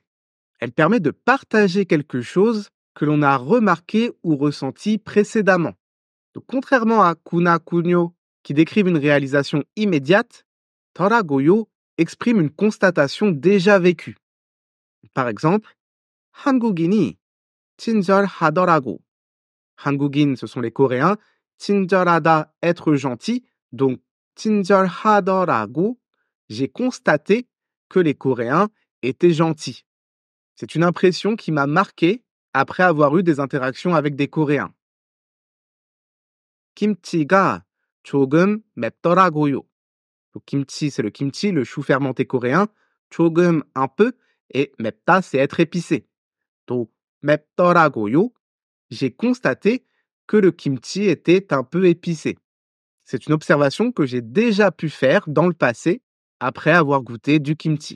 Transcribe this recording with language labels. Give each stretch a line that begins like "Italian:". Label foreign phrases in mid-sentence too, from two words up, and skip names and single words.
French: Elle permet de partager quelque chose que l'on a remarqué ou ressenti précédemment. Donc, contrairement à
Korean: 구나 군요
French: qui décrivent une réalisation immédiate, 더라고요 exprime une constatation déjà vécue. Par exemple,
Korean: 한국인이 친절하더라고. 한국인,
French: ce sont les Coréens. 친절하다, être gentil. Donc, 친절하더라고, j'ai constaté que les Coréens étaient gentils. C'est une impression qui m'a marqué après avoir eu des interactions avec des Coréens.
Korean: 김치가 조금 맵더라고요.
French: Donc, kimchi, c'est le kimchi, le chou fermenté coréen. 조금, un peu. Et 맵다, c'est être épicé. Donc, 맵더라고요, j'ai constaté que le kimchi était un peu épicé. C'est une observation que j'ai déjà pu faire dans le passé après avoir goûté du kimchi.